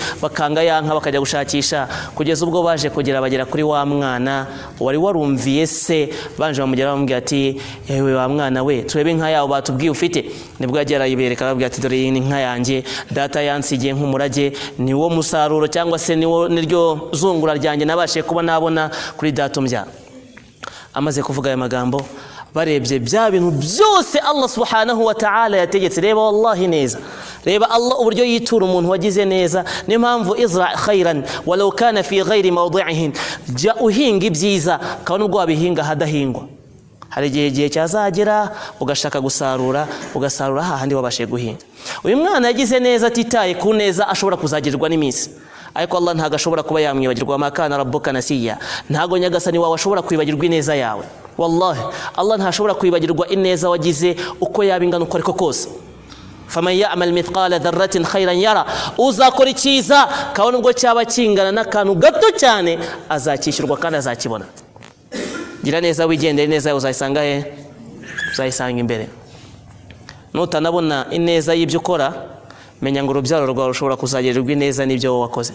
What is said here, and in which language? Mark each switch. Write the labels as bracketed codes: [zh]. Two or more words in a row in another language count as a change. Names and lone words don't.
[rw] Bakanga ya nka bakajya gushakisha, kugeza ubwo baje kugera bagera kuri wa mwana wari warumviye se, banje baramugera bamubwira ati yewe wa mwana we turebe inka yawe batubwiye ufite nibwo yagera yibereka babwira ati dore iyi inka yanjye data yansigiye nk'umurage ni wo musaruro cyangwa se niryo zungura ryanjye nabashe kuba nabona kuri data umbyara. Amaze kuvuga aya magambo barebye bya bintu byose Allah [ar] subhanahu wa ta'ala [rw] yategetse, reba wallahi neza, reba Allah uburyo yitura umuntu wagize neza. Niyo mpamvu [ar] izra khairan walau kana fi ghairi mawdi'ihin, [rw] jya uhinga ibyiza kandi ubwo wabihinga hadahingwa. Hari igihe cyazagera ugashaka gusarura ugasarura hahandi wabashe guhinga. Uyu mwana yagize neza atitaye ku neza ashobora kuzagirirwa n'iminsi, ariko Allah ntago ashobora kuba yamwibagirwa. [ar] Makana rabbuka nasiya, [rw] ntago nyagasani wawe ashobora kwibagirwa ineza yawe. Wallahi Allah ntashobora kwibagirwa ineza wagize uko yabingana uko ariko kose. [ar] faman ya'mal mithqala dharratin khayran yara, [rw] uzakora icyiza kabone ubwo cyaba kingana n'akantu gato cyane azakishyurwa kandi azakibona. Gira neza wigendere neza uzayisanga he? Uzayisanga imbere. Nutanabona ineza y'ibyo ukora, menya ngo urubyaro rwawe rushobora kuzagirirwa ineza n'ibyo wakoze.